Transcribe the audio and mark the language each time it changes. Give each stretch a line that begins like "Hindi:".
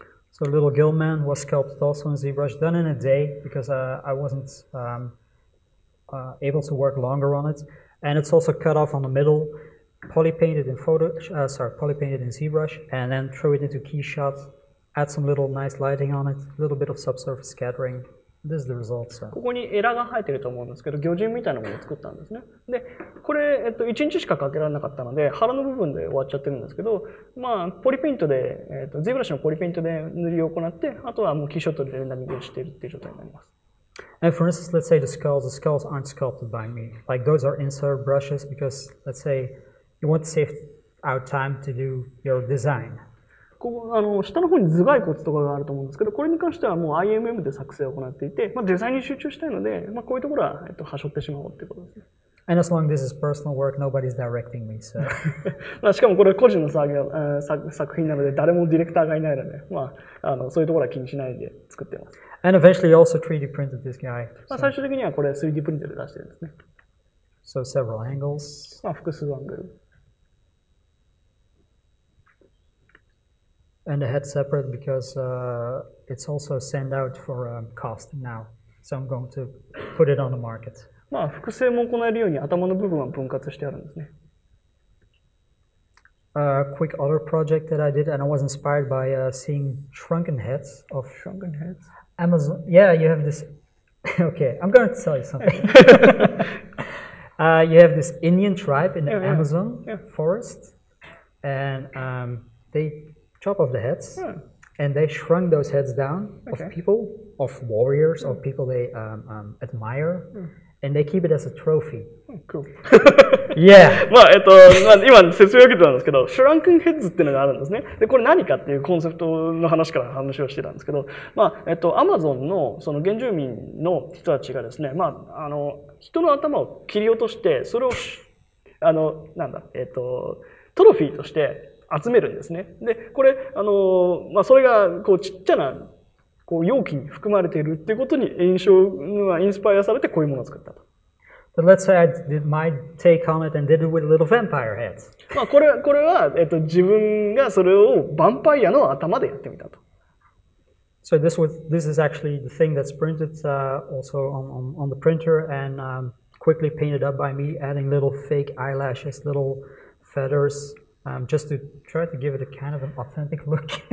English: So little gill man was sculpted also in ZBrush, done in a day because I wasn't able to work longer on it, and it's also cut off on the middle, polypainted in polypainted in ZBrush, and then throw it into Keyshot, add some little nice lighting on it, a little bit of subsurface scattering. This is the result. So.
Japanese: ここにエラが生えてると思うんですけど、魚人みたいなものを作ったんですね。で、これ1日しかかけられなかったので、腹の部分で終わっちゃってるんですけど、ポリペイントでZBrushのポリペイントで塗りを行って、あとはもうキーショットでレンダリングをしているっていう状態になります。
English: And for instance, let's say the skulls aren't sculpted by me. Like those are insert brushes because let's say you want to save out time to do your design.
Japanese: ここ下の方に頭蓋骨とかがあると思うんですけど、これに関してはもう IMM で作成を行っていて、デザインに集中したいので、こういうところははしょってしまおうっていうことですね。
English: And as long as this is personal work, nobody's directing me. So.
Japanese: しかもこれは個人の作品なので、誰もディレクターがいないので、そういうところは気にしないで作っています。
English: And eventually also 3D printed this guy.
Japanese: 最終的にはこれ 3D プリントで出してるんですね。
English: So several angles.
Japanese: 複数アングル。
English: And the head separate because it's also sent out for casting now. So I'm going to put it on the market.
Japanese: 複製も行えるように頭の部分は分割してあるんですね。
English: Quick other project that I did, and I was inspired by seeing shrunken heads of Amazon. Yeah, you have this. Okay, I'm going to tell you something. You have this Indian tribe in the Amazon forest, and they chop off the heads, and they shrunk those heads down of people, of warriors, of people they admire, and they keep it as a trophy. Cool. Yeah.
Japanese: 今説明を受けてたんですけど、シュランクンヘッズっていうのがあるんですね。で、これ何かっていうコンセプトの話から話をしてたんですけど、アマゾンのその原住民の人たちがですね、人の頭を切り落として、それをトロフィーとして集めるんですね。で、これそれがこうちっちゃなこう容器に含まれているっていうことにインスパイアされてこういうものを作ったと。
English: But let's say I did my take on it and did it with little vampire heads.
Japanese: これは自分がそれをヴァンパイアの頭でやってみたと。
English: So this is actually the thing that's printed also on the printer and quickly painted up by me, adding little fake eyelashes, little feathers. Just to try to give it a kind of an authentic look.